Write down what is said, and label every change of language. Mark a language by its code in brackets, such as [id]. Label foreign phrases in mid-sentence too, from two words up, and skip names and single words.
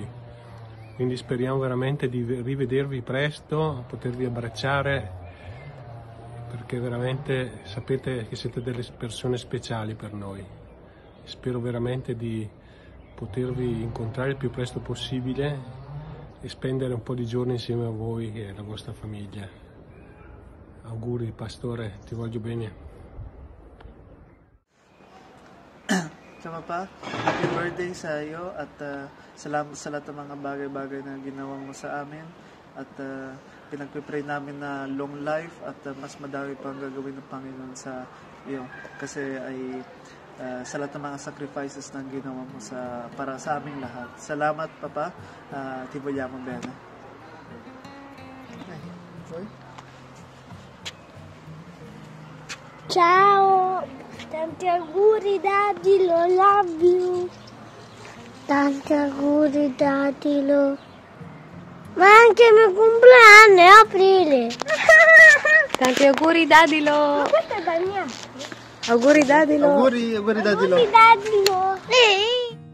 [it] Quindi speriamo veramente di rivedervi presto, potervi abbracciare, perché veramente sapete che siete delle persone speciali per noi. Spero veramente di potervi incontrare il più presto possibile e spendere un po' di giorni insieme a voi e alla vostra famiglia. Auguri, Pastore, ti voglio bene. [tl] Tama pa, [en] happy birthday [tl] sa iyo at salamat sa lahat ng mga bagay-bagay na ginawa mo sa amin at pinagpipray namin na [en] long life [tl] at mas madami pang gagawin ng Panginoon sa iyo kasi ay sa lahat ng mga sacrifices na ginawa mo para sa aming lahat. Salamat, [it] Papa. Ti vogliamo bene. Ciao! Tanti auguri, Daddy, [en] lo love you. [it] Tanti auguri, Daddy, lo. Ma anche il mio compleanno è aprile. Tanti auguri, Daddy, lo. Ma questo è dal mio. Auguri, Daddy, lo. Auguri, Daddy, lo. Auguri, Daddy, lo.